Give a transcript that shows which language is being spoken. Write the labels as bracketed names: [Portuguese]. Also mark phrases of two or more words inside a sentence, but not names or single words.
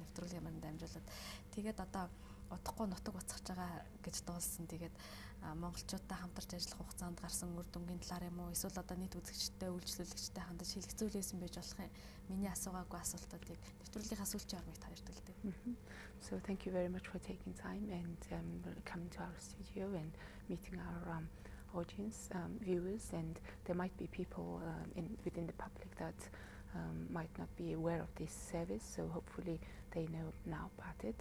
[Mongolian] Нэвтрүүлгийн маань дамжуулаад. Тэгээд одоо удахгүй нутаг буцаж байгаа гэж дуулсан. Тэгээд монголчуудтай хамтарч ажиллах хугацаанд гарсан үр дүнгийн талаар юм уу? Эсвэл одоо нийт үзэгчтэй, үйлчлүүлэгчтэй хандаж хэлэцүүлсэн байж болох юм. Миний асуугаагүй асуултуудыг нэвтрүүлгийнхаа сүүлчийн ормыг та ярьдаг л дээ. [English] So thank you very much for taking time and coming to our studio and meeting our audience, viewers, and there might be people within the public that might not be aware of this service, so hopefully they know now about it.